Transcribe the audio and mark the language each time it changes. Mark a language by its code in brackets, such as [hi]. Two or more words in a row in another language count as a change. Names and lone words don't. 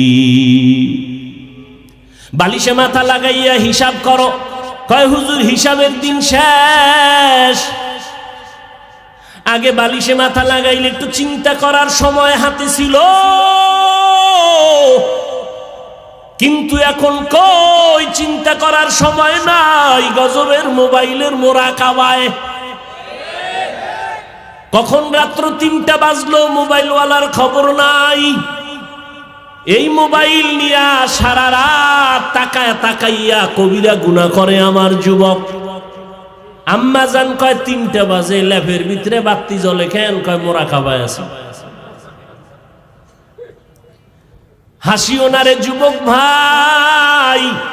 [bn] বালিশে মাথা লাগাইয়া হিসাব করো, কয় হুজুর হিসাবের দিন শেষ। আগে বালিশে মাথা লাগাইলে একটু চিন্তা করার সময় হাতে ছিলো, কিন্তু এখন কই চিন্তা করার সময় নাই, গজবের মোবাইলের মোরাকাবায়। কখন রাত্র 3টা বাজলো মোবাইলওয়ালার খবর নাই। এই মোবাইল নিয়া সারা রাত তাকায়া তাকাইয়া কবিরা গুনাহ করে আমার যুবক। আম্মা জান কয় 3টা বাজে, ল্যাপের ভিতরে বাতি জ্বলে কেন? কয় মোরাকাবায় আছে। হাসিও না রে যুবক ভাই।